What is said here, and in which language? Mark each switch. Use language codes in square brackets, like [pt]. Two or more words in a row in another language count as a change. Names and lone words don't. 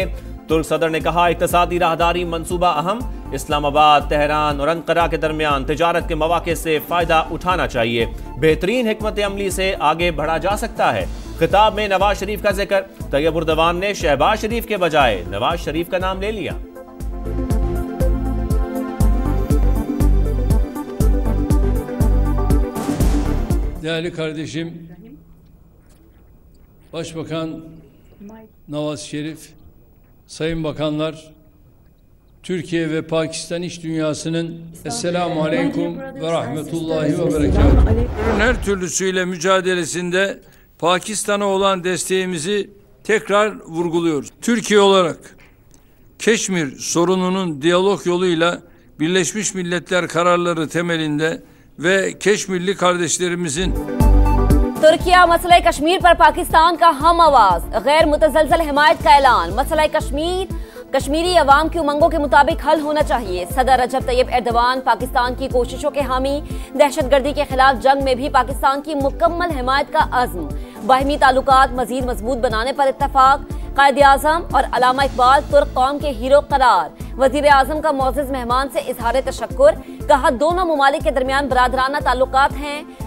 [ur] ترک صدر نے کہا اقتصادی راہداری منصوبہ اہم، اسلام آباد، تہران اور انقرہ کے درمیان تجارت کے موقع سے فائدہ اٹھانا چاہیے، بہترین حکمت عملی سے آگے بڑھا جا سکتا ہے. خطاب میں نواز شریف کا ذکر، طیب اردوان نے شہباز شریف کے بجائے نواز شریف کا نام لے لیا. [tr] Değerli kardeşim, Başbakan Nawaz Şerif, Sayın Bakanlar, Türkiye ve Pakistan iş dünyasının [ar] السلام علیکم ورحمة الله وبركاته. [tr] Her türlüsüyle mücadelesinde Pakistan'a olan desteğimizi tekrar vurguluyoruz. Türkiye olarak Keşmir sorununun diyalog yoluyla Birleşmiş Milletler kararları temelinde ve Keşmirli kardeşlerimizin [ur] ترکیہ مسئلہ کشمیر پر پاکستان کا ہم آواز، غیر متزلزل حمایت کا اعلان، مسئلہ کشمیری عوام کی امنگوں کے مطابق حل ہونا چاہیے. صدر رجب طیب اردوان پاکستان کی کوششوں کے حامی، دہشت گردی کے خلاف جنگ میں بھی پاکستان کی مکمل حمایت کا عزم، باہمی تعلقات مزید مضبوط بنانے پر اتفاق، قائد اعظم اور علامہ اقبال ترک قوم کے ہیرو قرار، وزیر اعظم کا موجود مہمان سے اظہار تشکر، کہا دونوں ممالک کے درمیان برادرانہ تعلقات ہیں.